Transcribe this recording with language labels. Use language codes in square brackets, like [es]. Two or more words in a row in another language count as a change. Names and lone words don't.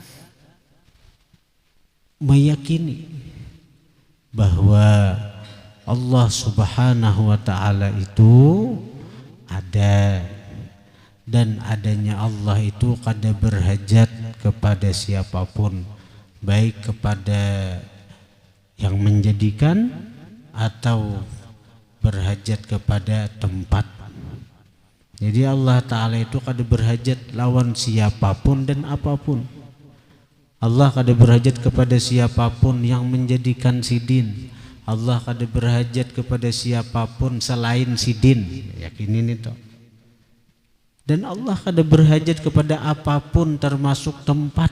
[id] meyakini bahwa Allah [ar] سبحانه وتعالى [id] itu ada, dan adanya Allah itu kada berhajat kepada siapapun, baik kepada yang menjadikan atau berhajat kepada tempat. [bjn] Jadi Allah Ta'ala itu kada berhajat lawan siapapun dan apapun. Allah kada berhajat kepada siapapun yang menjadikan sidin. Allah kada berhajat kepada siapapun selain sidin. [id] Yakinin itu. [bjn] Dan Allah kada berhajat kepada apapun termasuk tempat.